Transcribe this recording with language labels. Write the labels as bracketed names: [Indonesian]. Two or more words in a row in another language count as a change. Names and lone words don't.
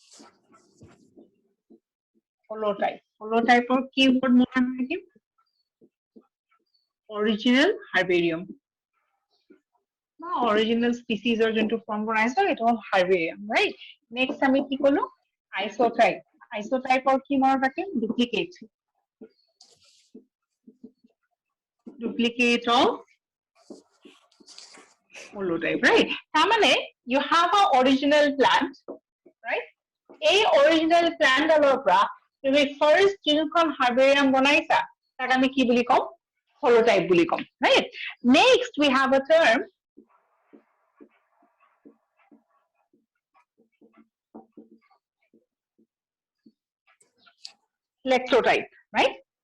[English] holotype holotypeৰ keyword [Assamese] মনত ৰাখিম [English] original herbarium [Assamese] বা [English] original species or [Assamese] যোনটো form বনাইছো এটা হ'ল [English] herbarium right next [Assamese] আমি কি কলো [English] isotype isotypeৰ [Assamese] কি মনত ৰাখিম [English] duplicate of holotype right তাৰমানে you have a original plant right [Assamese] এই [English] original plant [Assamese] ডালৰ পৰা তুমি first যোনখন herbarium বনাইছা তাক আমি কি বুলি কম holotype বুলি কম [English] right next we have a term lectotype right